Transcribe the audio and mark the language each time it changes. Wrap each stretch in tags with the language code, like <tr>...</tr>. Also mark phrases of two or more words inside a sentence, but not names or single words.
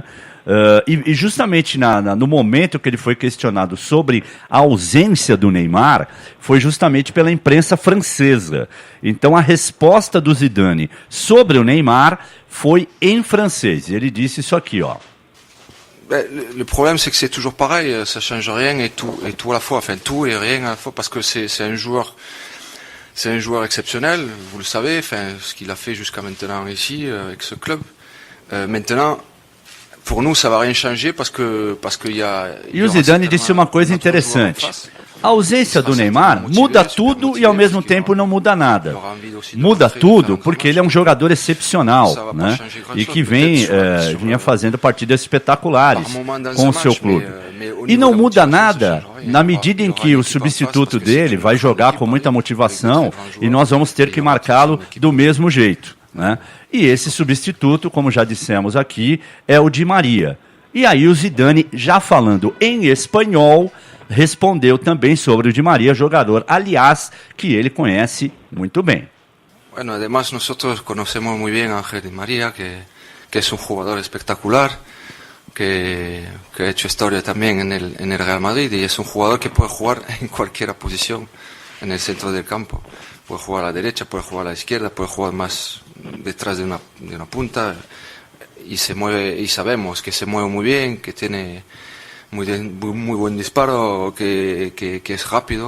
<pt>E justamente no momento que ele foi questionado sobre a ausência do Neymar, foi justamente pela imprensa francesa. Então a resposta do Zidane sobre o Neymar foi em francês. Ele disse isso aqui, ó.</pt> <fr>Le problème, c'est que c'est toujours pareil, ça change rien et tout à la fois, enfin tout et rien à la fois, parce que c'est un joueur exceptionnel, vous le savez, enfin ce qu'il a fait jusqu'à maintenant ici avec ce club. Maintenant, pour nous, ça va rien changer parce que il y a.</fr> <pt>E o Zidane disse uma coisa interessante. A ausência do Neymar muda tudo e ao mesmo tempo não muda nada. Muda tudo porque ele é um jogador excepcional, né? E que vinha fazendo partidas espetaculares com o seu clube. E não muda nada na medida em que o substituto dele vai jogar com muita motivação e nós vamos ter que marcá-lo do mesmo jeito, né? E esse substituto, como já dissemos aqui, é o Di Maria. E aí o Zidane, já falando em espanhol, respondeu também sobre o Di Maria, jogador, aliás, que ele conhece muito bem.</pt> <es>Bueno, además nosotros conocemos muy bien a Ángel Di María, que es un jugador espectacular, que ha hecho historia también en el Real Madrid y es un jugador que puede jugar en cualquier posición. en el centro del campo. Puede jugar a la derecha, puede jugar a la izquierda, puede jugar más detrás de una punta y se mueve, y sabemos que se mueve muy bien, que tiene muy buen disparo, que es rápido.</es>